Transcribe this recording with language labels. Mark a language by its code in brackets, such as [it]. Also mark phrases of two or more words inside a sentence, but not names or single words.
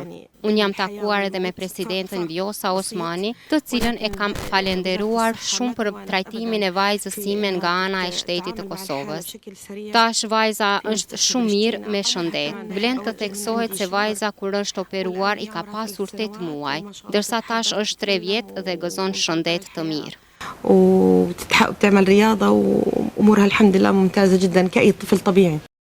[sq] Unë jam takuar edhe me presidentën Vjosa Osmani, të cilën e kam falenderuar shumë për trajtimin e vajzës time nga ana e shtetit të Kosovës. Tash vajza është shumë mirë me shëndet. Vlen të theksohet se vajza kur është operuar i ka pasur 8 muaj, ndërsa tash është 3 vjet dhe gëzon shëndet të mirë. [ar] وبتعمل رياضة وأمورها الحمد لله ممتازة جدا كأي طفل طبيعي.